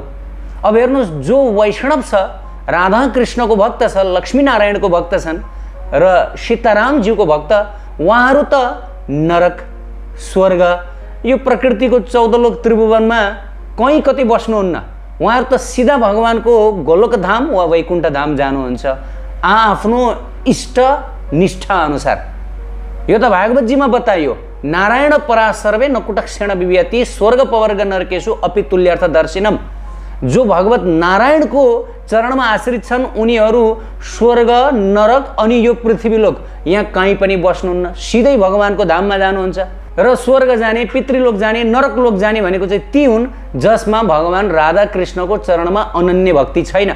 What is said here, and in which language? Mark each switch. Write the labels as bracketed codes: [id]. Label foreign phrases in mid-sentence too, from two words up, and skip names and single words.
[ne] अब हेर्नुहोस्, जो वैष्णव छ, राधा कृष्णको भक्त छ, लक्ष्मीनारायणको भक्त छन् र सीतारामज्यूको भक्त, उहाँहरू त नरक, स्वर्ग, यो प्रकृतिको 14 लोक त्रिभुवनमा कहीँ कतै बस्नुहुन्न। उहाँहरू त सिधा भगवानको गोलोकधाम वा वैकुण्ठधाम जानुहुन्छ आफ्नो इष्ट निष्ठा अनुसार। यो त भागवतजीमा बताइयो। [sa] नारायण परा सर्वे नकुटक्षेण विव्यति स्वर्ग पवर्ग नरकेशु अपि तुल्यर्थ दर्शिनम। [ne] जो भगवत नारायणको चरणमा आश्रित छन् उनीहरू स्वर्ग, नरक अनि यो पृथ्वीलोक यहाँ कहीँ पनि बस्नुहुन्न, सिधै भगवानको धाममा जानुहुन्छ। र स्वर्ग जाने, पितृलोक जाने, नरकलोक जाने भनेको चाहिँ ती हुन् जसमा भगवान राधा कृष्णको चरणमा अनन्य भक्ति छैन।